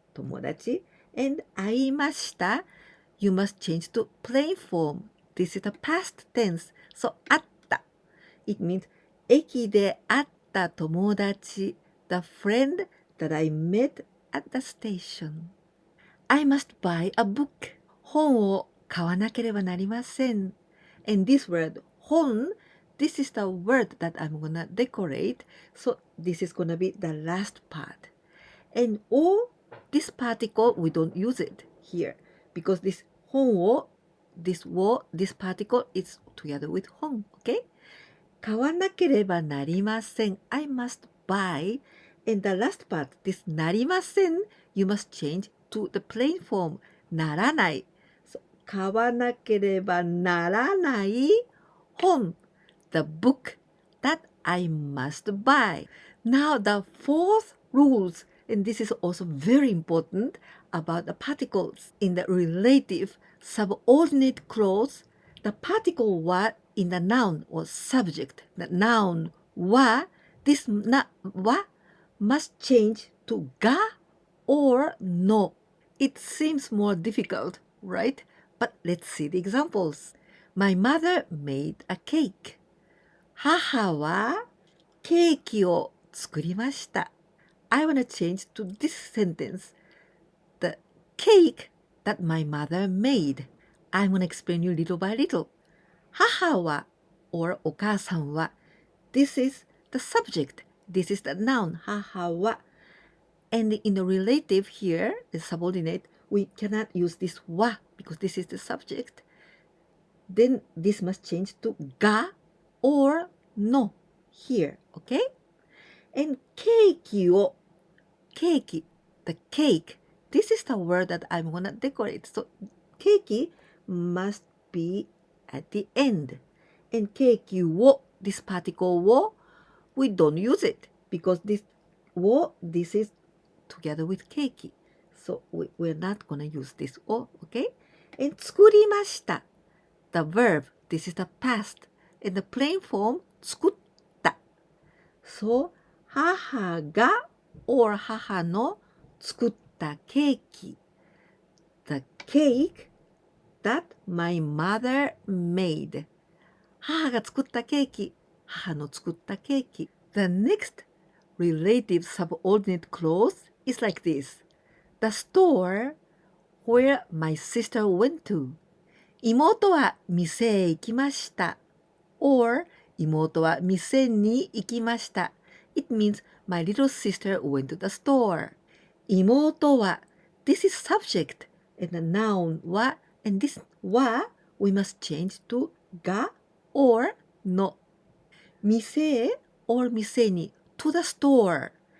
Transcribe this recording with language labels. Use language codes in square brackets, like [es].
[en] 友達 and 会いました you must change to plain form. This is the past tense. So 会った it means [ja] 駅で会った友達 [en] the friend that I met at the station. I must buy a book. [ja] 本を買わなければなりません. [en] And this word 本 this is the word that I'm gonna decorate. So this is gonna be the last part. And を this particle we don't use it here because this 本を this を this particle is together with 本 okay? [ja] 買わなければなりません [en] I must buy. And the last part this なりません you must change to the plain form ならない so [ja] 買わなければならない本 [en] the book that I must buy. Now the fourth rules, and this is also very important about the particles. In the relative subordinate clause, the particle wa in the noun or subject, the noun wa, this wa must change to ga or no. It seems more difficult, right? But let's see the examples. My mother made a cake. [ja] 母はケーキを作りました。 [en] I want to change to this sentence. The cake that my mother made. I'm going to explain you little by little. 母は or お母さんは This is the subject. This is the noun. 母は And in the relative here, the subordinate, we cannot use this wa because this is the subject. Then this must change to ga or no here, okay? And ケーキを cake, the cake, this is the word that I'm gonna decorate. So ケーキ must be at the end. And ケーキを this particle を we don't use it because this を this is together with ケーキ. So we're not gonna use this を okay? And 作りました the verb, this is the past. In the plain form, [ja] 作った。 So, 母が or 母の作ったケーキ。 [en] The cake that my mother made. [ja] 母が作ったケーキ。母の作ったケーキ。 [en] The next relative subordinate clause is like this. The store where my sister went to. [ja] 妹は店へ行きました。 or 妹は店に行きました。 [en] It means my little sister went to the store. 妹は this is subject and the noun は and this は we must change to が or の。店へ or 店に to the store.